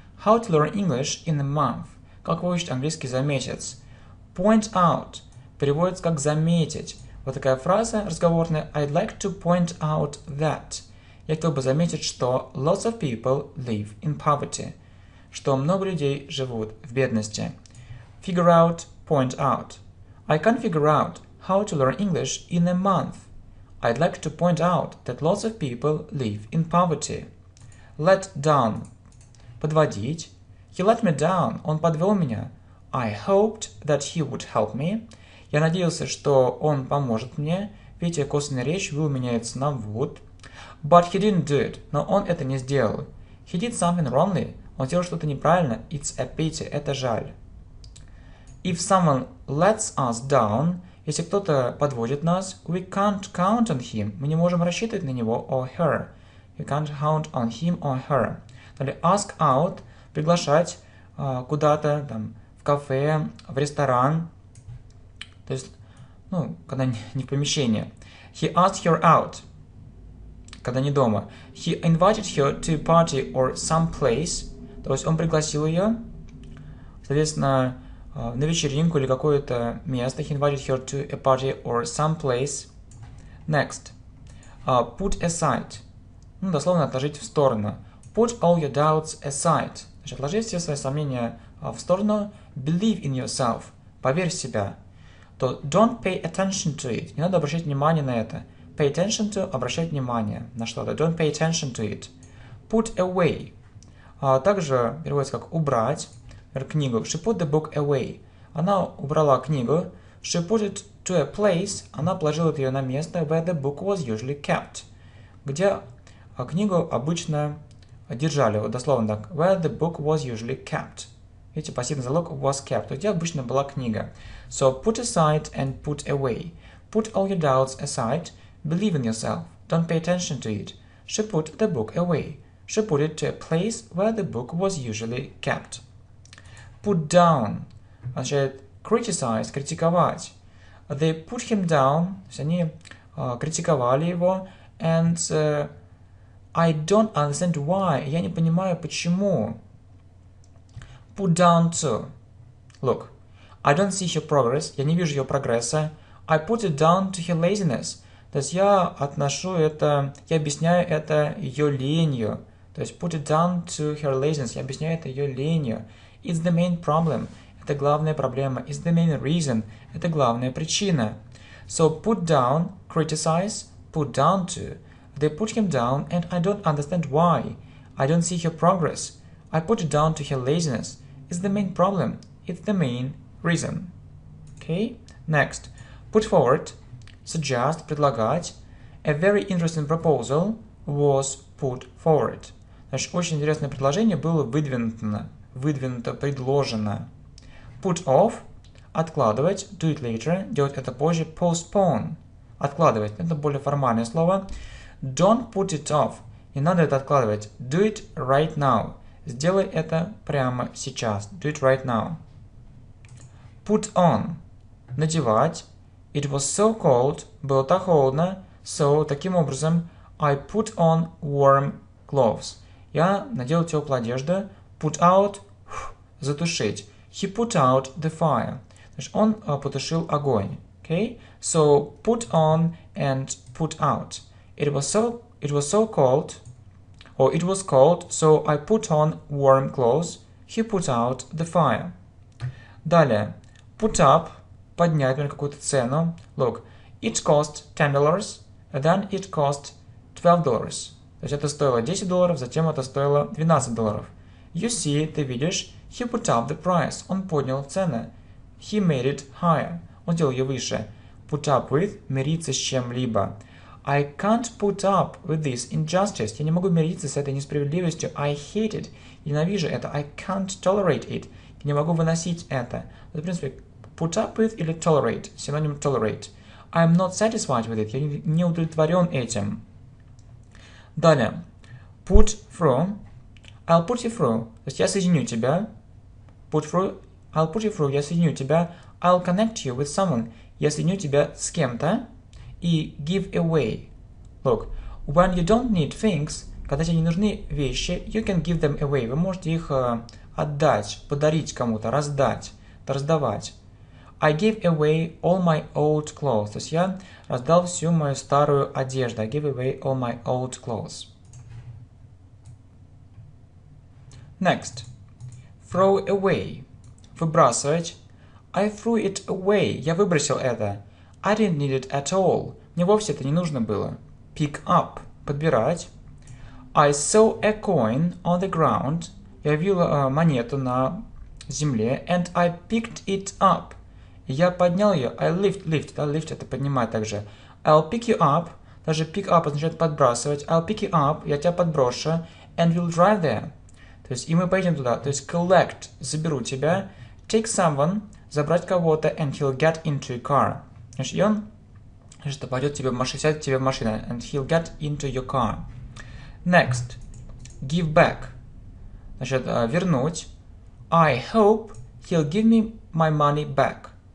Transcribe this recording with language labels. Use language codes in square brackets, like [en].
[en] How to learn English in a month. [ru] Как выучить английский за месяц. [en] Point out. [ru] Переводится как заметить. Вот такая фраза разговорная. [en] I'd like to point out that. [ru] Я хотел бы заметить, что [en] lots of people live in poverty. [ru] Что много людей живут в бедности. [en] Figure out, point out. I can't figure out how to learn English in a month. I'd like to point out that lots of people live in poverty. Let down – подводить. He let me down – [ru] он подвел меня. [en] I hoped that he would help me. [ru] Я надеялся, что он поможет мне. Видите, косвенная речь will меняется на would. [en] But he didn't do it. [ru] Но он это не сделал. [en] He did something wrongly. [ru] Он сделал что-то неправильно. [en] It's a pity. [ru] Это жаль. [en] If someone lets us down, [ru] если кто-то подводит нас, [en] we can't count on him. [ru] Мы не можем рассчитывать на него [en] or her. We can't count on him or her. [ru] Далее, ask out, приглашать куда-то, там, в кафе, в ресторан. То есть, когда не в помещении. [en] He asked her out, [ru] когда не дома. [en] He invited her to a party or some place. [ru] То есть он пригласил ее, соответственно, на вечеринку или какое-то место. [en] He invited her to a party or some place. Next. Put aside. [ru] Дословно отложить в сторону. [en] Put all your doubts aside. [ru] Значит, отложи все свои сомнения в сторону. [en] Believe in yourself. [ru] Поверь в себя. [en] То don't pay attention to it. [ru] Не надо обращать внимание на это. [en] Pay attention to [ru] – обращать внимание на что-то. [en] Don't pay attention to it. Put away. [ru] Также переводится как убрать. Книгу. [en] She put the book away. [ru] Она убрала книгу. [en] She put it to a place. [ru] Она положила ее на место [en] where the book was usually kept. [ru] Где книгу обычно держали. Вот дословно так. [en] Where the book was usually kept. [ru] Видите, пассивный залог was kept. Где обычно была книга. [en] So put aside and put away. Put all your doubts aside. Believe in yourself. Don't pay attention to it. She put the book away. She put it to a place where the book was usually kept. Put down означает criticize, критиковать. They put him down, [ru] то есть они критиковали его, [en] and I don't understand why. Я не понимаю, почему. Put down to. Look, I don't see her progress. [ru] Я не вижу ее прогресса. [en] I put it down to her laziness. [ru] То есть я объясняю это ее ленью. То есть [en] put it down to her laziness. [ru] Я объясняю это ее ленью. [en] It's the main problem. [ru] Это главная проблема. [en] It's the main reason. [ru] Это главная причина. [en] So put down, criticize, put down to. They put him down and I don't understand why. I don't see her progress. I put it down to her laziness. It's the main problem. It's the main reason. Okay? Next. Put forward, suggest, предлагать. A very interesting proposal was put forward. [ru] Значит, очень интересное предложение было выдвинуто, предложено. [en] Put off [ru] – откладывать, [en] do it later, [ru] делать это позже, postpone – откладывать, это более формальное слово. [en] Don't put it off – [ru] не надо это откладывать, [en] do it right now – [ru] сделай это прямо сейчас, [en] do it right now. Put on – надевать, it was so cold – [ru] было так холодно, [en] so, [ru] таким образом, [en] I put on warm clothes – [ru] я надел теплую одежду, [en] put out – затушить. He put out the fire. [ru] Значит, он потушил огонь. [en] Okay? So, put on and put out. It was so cold, or it was cold, so I put on warm clothes. He put out the fire. Далее. [ru] Put up – поднять на какую-то цену. [en] Look, it cost $10, and then it cost $12. [ru] То есть это стоило $10, затем это стоило $12. [en] You see, [ru] ты видишь, [en] he put up the price. [ru] Он поднял цены. [en] He made it higher. [ru] Он сделал ее выше. [en] Put up with – [ru] мириться с чем-либо. [en] I can't put up with this injustice. [ru] Я не могу мириться с этой несправедливостью. [en] I hate it. [ru] Ненавижу это. [en] I can't tolerate it. [ru] Я не могу выносить это. В принципе, put up with или tolerate. Синоним tolerate. [en] I'm not satisfied with it. [ru] Я не удовлетворен этим. [en] Далее. Put through. I'll put you through. [ru] То есть я соединю тебя. [en] Put through. I'll put you through. [ru] Я соединю тебя. [en] I'll connect you with someone. [ru] Я соединю тебя с кем-то. И give away. [en] Look, when you don't need things, [ru] когда тебе не нужны вещи, [en] you can give them away. [ru] Вы можете их отдать, подарить кому-то, раздать, раздавать. [en] I gave away all my old clothes. [ru] То есть я раздал всю мою старую одежду. [en] I gave away all my old clothes. Next. Throw away. Выбрасывать. I threw it away. [ru] Я выбросил это. [en] I didn't need it at all. [ru] Мне вовсе это не нужно было. [en] Pick up. Подбирать. I saw a coin on the ground. [ru] Я увидел монету на земле. [en] And I picked it up. [ru] Я поднял ее. [en] I lift. [ru] Да, lift это поднимать также. [en] I'll pick you up. [ru] Даже pick up означает подбрасывать. [en] I'll pick you up. [ru] Я тебя подброшу. [en] And we'll drive there. [ru] То есть, и мы поедем туда. То есть, collect, заберу тебя. [en] Take someone, [ru] забрать кого-то. [en] And he'll get into a car. [ru] Значит, и он пойдет тебе в машину, сядет тебе в машину. [en] And he'll get into your car. Next. Give back. [ru] Значит, вернуть. [en] I hope he'll give me my money back.